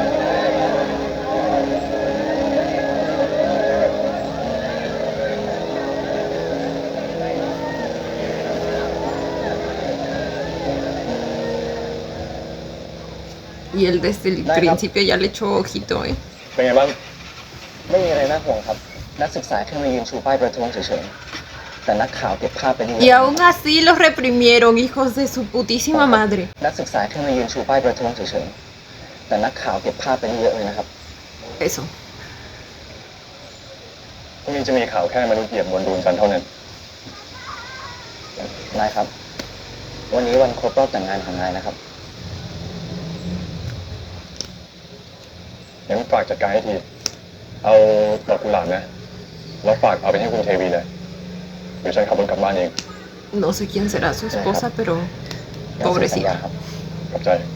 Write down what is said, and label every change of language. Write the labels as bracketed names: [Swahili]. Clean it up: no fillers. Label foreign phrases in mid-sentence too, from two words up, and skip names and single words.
[Spanish] Y él desde el principio ya le echó ojito, ¿eh? [Thai] เป็นไงบ้าง ไม่มีอะไรน่าห่วงครับ นักศึกษาแค่มายืนชูป้ายประท้วงเฉยๆ แต่นักข่าวเก็บภาพไปนี่ [Spanish] Y aún así los reprimieron, hijos de su putísima madre. [Thai] นักศึกษาแค่มายืนชูป้ายประท้วงเฉยๆ แต่นักข่าวเก็บภาพไปนี่เยอะเลยนะครับ [Spanish] Eso. [Thai] พรุ่งนี้จะมีข่าวแค่มนุษย์เหยียบบนดวงจันทร์เท่านั้น นายครับ วันนี้วันครบรอบแต่งงานของนายนะครับ งั้นฝากจัดการให้ที เอาดอกกุหลาบนะ แล้วฝากเอาไปให้คุณเทวีเลย เดี๋ยวฉันขับรถกลับบ้านเอง [Spanish] No sé quién será su esposa, pero [Thai] งั้นเซ็นสัญญา [Spanish] pobrecita. [Thai] ครับ ขอบใจ